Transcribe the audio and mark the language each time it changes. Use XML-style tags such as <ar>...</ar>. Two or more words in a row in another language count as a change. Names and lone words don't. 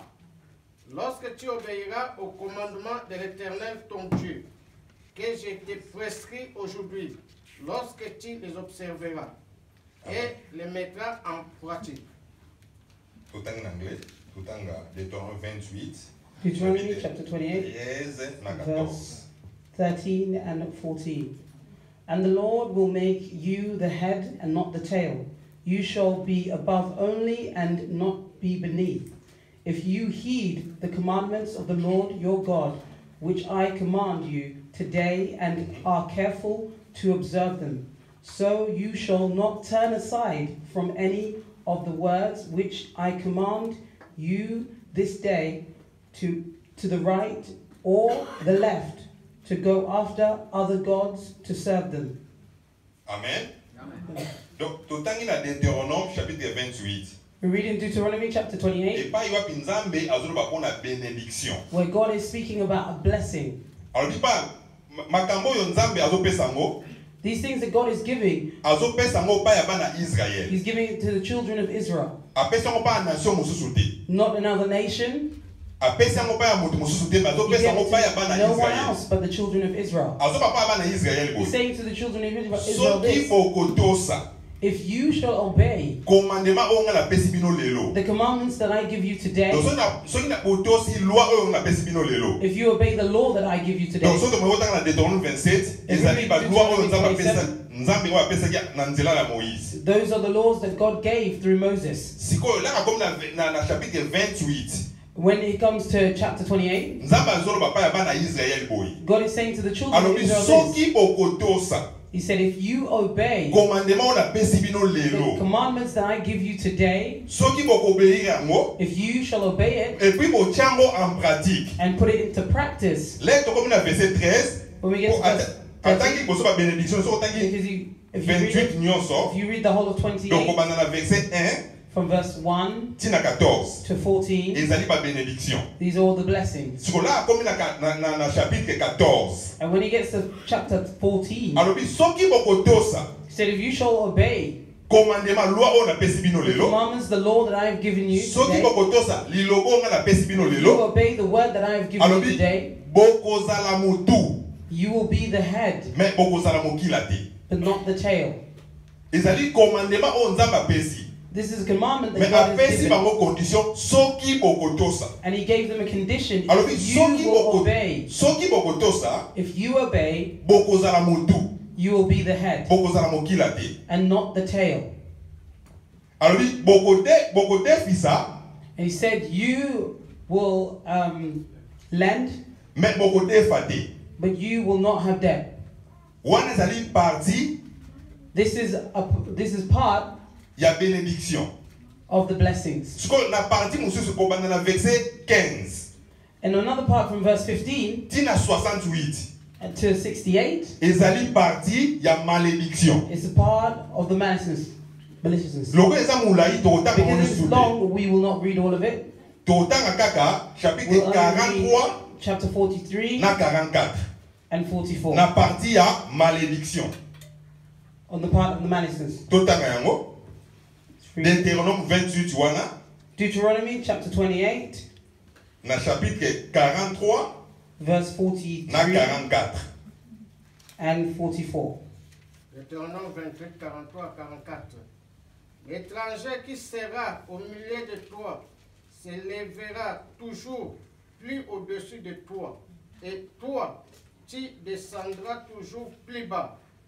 <fr>Lorsque tu obéiras au commandement de l'Éternel ton Dieu, que je te prescris aujourd'hui, lorsque tu les observeras et les mettras en pratique. Tout en anglais, tout en Deutéronome 28.</fr> <en>Deuteronomy chapter 28, verse 13 and 14. And the Lord will make you the head and not the tail. You shall be above only and not be beneath. If you heed the commandments of the Lord your God, which I command you today, and are careful to observe them, so you shall not turn aside from any of the words which I command you this day to the right or the left, to go after other gods to serve them. Amen. Amen.</en> <fr>Donc, tout en in Deutéronome chapitre 28.</fr> <en>We read in Deuteronomy chapter 28, where God is speaking about a blessing. These things that God is giving, He's giving it to the children of Israel, not another nation.</en> <ln>apesi yango pa ya moto mosusu te bazopesa yango pa ya bana</ln> <en>no one Israël else but the children of Israel.</en> <ln>azoba pa bana Israël</ln> <en>He's boy saying to the children of Israel</en> <ln>soki</ln> <en>this:</en> <ln>bokotosa</ln> <en>if you shall obey</en> <ln>commandement oyo nga napesi bino lelo</ln> <en>the commandments that I give you today,</en> <ln>donc soki na botosi loi oyo nga napesi bino lelo</ln> <en>if you obey the law that I give you today,</en> <ln>donc soki tomekotanga na Deutéronome 27 ezali baloi oyo nzambe oyo apesaki na nzela ya Moïse.</ln> <en>those are the laws that God gave through Moses.</en> <ln>sikoyo laka komi na chapitre 28</ln> <en>When it comes to chapter 28,</en> <ln>nzambe azoloba pa ya bana Israël boy</ln> <en>God is saying to the children of</en> <ln>alobi</ln> <en>Israel this.</en> <ln>soki bokotosa</ln> <en>He said, if you obey</en> <ln>commandement oyo napesi bino</ln> <en>the</en> <ln>lelo</ln> <en>commandments that I give you today,</en> <ln>soki bokobeir yango</ln> <en>if you shall obey it</en> <fr>et puis</fr> <ln>botia yango</ln> <fr>en pratique</fr> <en>and put it into practice,</en> <ln>lelo tokomi na verset 13</ln> <en>when we get to verse 13,</en> <ln>atangi boso ba bénédiction soki otangi</ln> <en>because if</en> <ln>28 nyonso</ln> <en>you read the whole of</en> <ln>donc 28 kobanda na verset 1</ln> <en>from verse 1</en> <ln>tina 14</ln> <en>to 14,</en> <ln>ezali ba bénédiction</ln> <en>these are all the blessings.</en> <ln>sikola akomi na chapitre 14</ln> <en>And when he gets to chapter 14,</en> <ln>alobi soki bokotosa</ln> <en>he said, if you shall obey</en> <ln>commandement loi oyo napesi bino</ln> <en>the</en> <ln>lelo</ln> <en>commandments, the law that I have given you</en> <ln>soki</ln> <en>today,</en> <ln>bokotosa liloba oyo nga napesi bino</ln> <en>if you</en> <ln>lelo</ln> <en>obey the word that I have given you</en> <ln>alobi</ln> <en>today,</en> <ln>bokozala motu</ln> <en>you will be the head,</en> <ln>mais bokozala mokila te</ln> <en>but not the tail.</en> <ln>ezali commandement oyo nzambe apesi</ln> <en>This is a commandment that mais God has</en> <ln>apesi</ln> <en>given.</en> <ln>bango condition soki bokotosa</ln> <en>And he gave them a condition.</en> <ln>alobi</ln> <en>If you will obey,</en> <ln>soki bokotosa</ln> <en>if you obey,</en> <ln>bokozala motu</ln> <en>you will be the head</en> <ln>bokozala mokila te</ln> <en>and not the tail.</en> <ln>alobi bokodefisa</ln> <en>And he said, you will lend,</en> <ln>mais bokodefa te</ln> <en>but you will not have debt.</en> <ln>wana ezali parti</ln> <en>This is part</en> <ln>ya bénédiction</ln> <en>of the blessings.</en> <ln>sikoyo na parti mosusu kobanda na verset 15</ln> <en>And another part from verse 15</en> <ln>tina 68</ln> <en>to 68</en> <ln>ezali parti ya malédiction</ln> <en>is a part of the maliciousness.</en> <ln>loko eza molai tokotanga</ln> <en>Because it's</en> <ln>mosusu te</ln> <en>long, we will not read all of it.</en> <ln>tokotanga kaka chapitre</ln> <en>We'll only 43 read chapter 43</en> <ln>na 44</ln> <en>and 44</en> <ln>na parti ya malédiction</ln> <en>on the part of the maliciousness.</en> <ln>totanga yango Deutéronome 28 wana</ln> <en>Deuteronomy chapter 28</en> <ln>na chapitre 43</ln> <en>verse</en> <ln>na 43 44</ln> <en>and 44.</en> <fr>Deutéronome 28, 43 à 44. L'étranger qui sera au milieu de toi s'élèvera toujours plus au-dessus de toi, et toi, tu descendras toujours plus bas.</fr>